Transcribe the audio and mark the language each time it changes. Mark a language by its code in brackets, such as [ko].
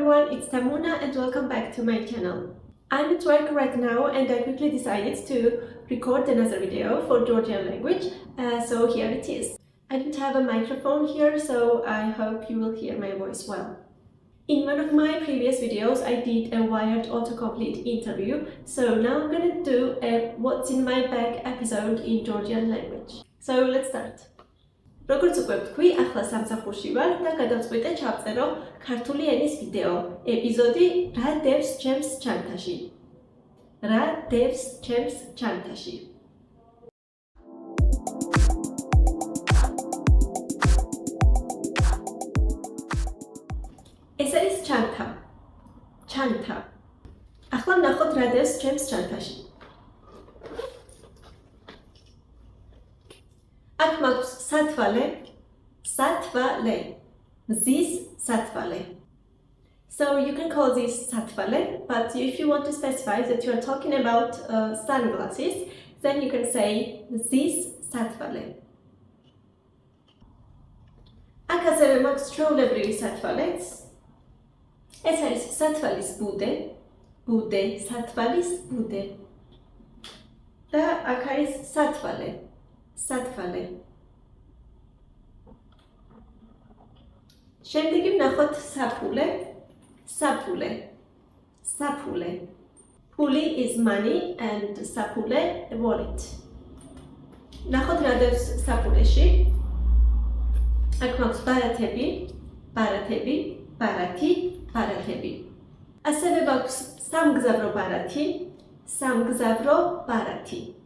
[en] it's Tamuna and welcome back to my channel. I'm at work right now and I quickly decided to record another video for Georgian language, so here it is. I don't have a microphone here, so I hope you will hear my voice well. In one of my previous videos, I did a wired autocomplete interview, so now I'm gonna do a What's in my bag episode in Georgian language. So let's start. [ka] როგორც უკვე ვთქვი, ახლა სამსახურში ვარ და გადავწყვიტე ჩავწერო ქართული ენის ვიდეო ეპიზოდი რა დევს ჩემს ჩანთაში. რა დევს ჩემს ჩანთაში. ეს არის ჩანთა. ჩანთა. ახლა ვნახოთ რა დევს ჩემს ჩანთაში. აქ მაქვს სათვალე, სათვალე, მზის სათვალე. [en] So you can call this სათვალე, but if you want to specify that you are talking about sunglasses, then you can say მზის სათვალე. [ka] აქ ასევე მაქვს ჩვეულებრივი სათვალეც. ეს არის სათვალის ბუდე, ბუდე, სათვალის ბუდე. და აქ არის სათვალე. სათვალე. შემდეგი ვნახოთ საფულე, საფულე, საფულე. [en] Puli is money and საფულე wallet. [ka] ვნახოთ რა დევს საფულეში. აქ მაქვს ბარათები, ბარათები, ბარათი, ბარათები. ასევე მაქვს სამგზავრო ბარათი, სამგზავრო ბარათი.